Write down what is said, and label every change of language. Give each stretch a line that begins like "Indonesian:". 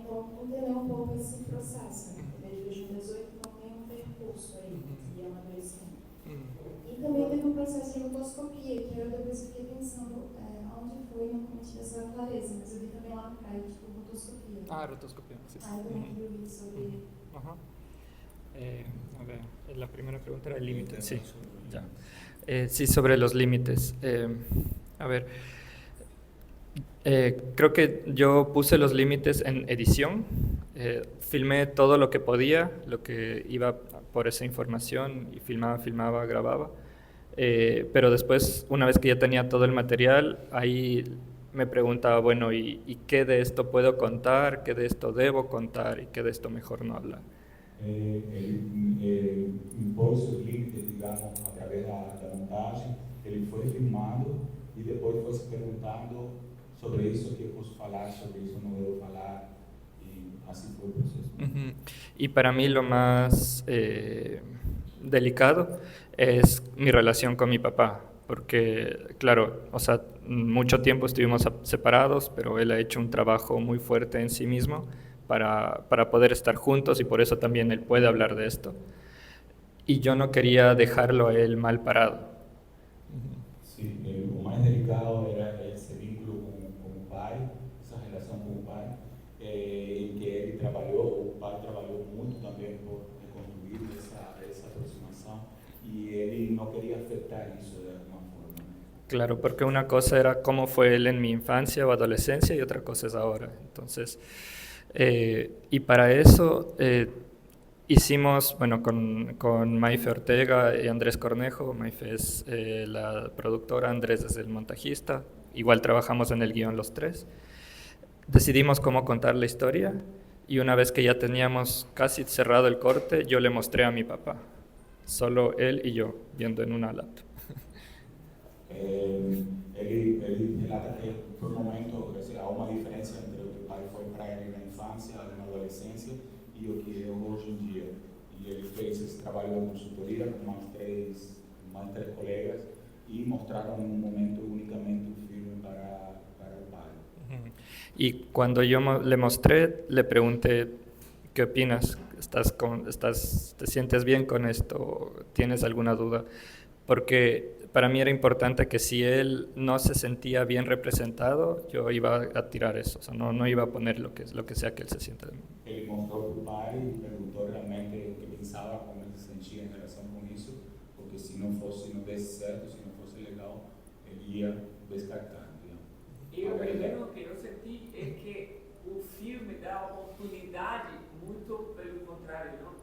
Portuguese: Então, entender um pouco esse processo, né? Desde 2018 não tem um percurso aí de amadurecimento. E também teve um processo de rotoscopia, que eu depois fiquei pensando onde foi, não tive essa clareza, mas eu vi também lá no crédito, rotoscopia.
Spanish: Rotoscopia, sí.
Portuguese: Aí eu também queria ouvir sobre... Ajá.
Spanish: A ver, la primera pregunta era el límite. Sí, ya. Sí, sobre los límites. A ver, creo que yo puse los límites en edición. Filmé todo lo que podía, lo que iba por esa información, y filmaba, grababa. Pero después, una vez que ya tenía todo el material, ahí me preguntaba, bueno, ¿y qué de esto puedo contar? ¿Qué de esto debo contar? ¿Y qué de esto mejor no hablar?
Portuguese: Ele impôs os limites, digamos, através da montagem. Ele foi filmando e depois foi se perguntando sobre isso que eu posso falar, sobre isso não devo falar, e assim foi o processo.
Spanish: Y para mí lo más delicado es mi relación con mi papá, porque, claro, o sea, mucho tiempo estuvimos separados, pero él ha hecho un trabajo muy fuerte en sí mismo para poder estar juntos, y por eso también él puede hablar de esto. Y yo no quería dejarlo a él mal parado.
Portuguese: Sim, o mais delicado era esse vínculo com o pai, essa relação com o pai, em que ele trabalhou, o pai trabalhou muito também por reconstruir essa aproximação, e ele não queria afetar isso de alguma forma.
Spanish: Claro, porque una cosa era cómo fue él en mi infancia o adolescencia y otra cosa es ahora. Entonces, y para eso hicimos, bueno, con Maife Ortega y Andrés Cornejo. Maife es la productora, Andrés es el montajista. Igual trabajamos en el guión los 3. Decidimos cómo contar la historia, y una vez que ya teníamos casi cerrado el corte, yo le mostré a mi papá. Solo él y yo, viendo en una laptop.
Portuguese: Ele relata que por momento há uma diferença entre o que o pai foi para ele na infância, na adolescência, e o que é hoje em dia. E ele fez esse trabalho de consultoria com mais três colegas e mostraram um momento unicamente o filme para o pai.
Spanish: Y cuando yo le mostré, le pregunté, ¿qué opinas? ¿Te sientes bien con esto? ¿Tienes alguna duda? Porque para mí era importante que si él no se sentía bien representado, yo iba a tirar eso, o sea, no iba a poner lo que sea que él se sienta.
Portuguese: Ele mostrou para o pai e perguntou realmente o que pensava, como ele se sentia em relação com isso, porque se não desse certo, se não fosse legal, ele ia descartar. E o primeiro que eu senti é que o filme dá oportunidade, muito pelo contrário, não?